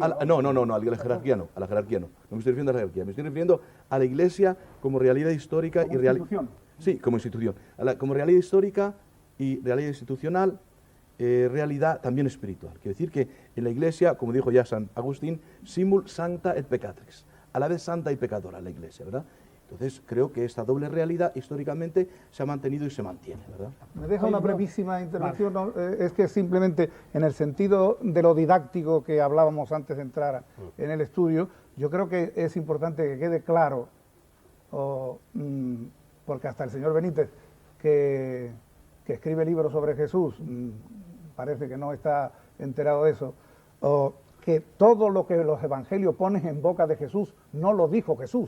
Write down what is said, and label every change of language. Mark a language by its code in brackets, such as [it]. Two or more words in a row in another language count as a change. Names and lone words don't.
[es] a la jerarquía no, a la jerarquía no. No me estoy refiriendo a la jerarquía, me estoy refiriendo a la Iglesia como realidad histórica Como y realidad... institución. Sí, como institución. Como realidad histórica y realidad institucional, realidad también espiritual. Quiere decir que en la Iglesia, como dijo ya San Agustín, [la] simul sancta et peccatrix, [es] a la vez santa y pecadora la Iglesia, ¿verdad? Entonces creo que esta doble realidad históricamente se ha mantenido y se mantiene, ¿verdad? Me deja una brevísima intervención, ¿no? Es que simplemente en el sentido de lo didáctico que hablábamos antes de entrar en el estudio, yo creo que es importante que quede claro, porque hasta el señor Benítez, que escribe libros sobre Jesús, parece que no está enterado de eso, que todo lo que los evangelios ponen en boca de Jesús no lo dijo Jesús.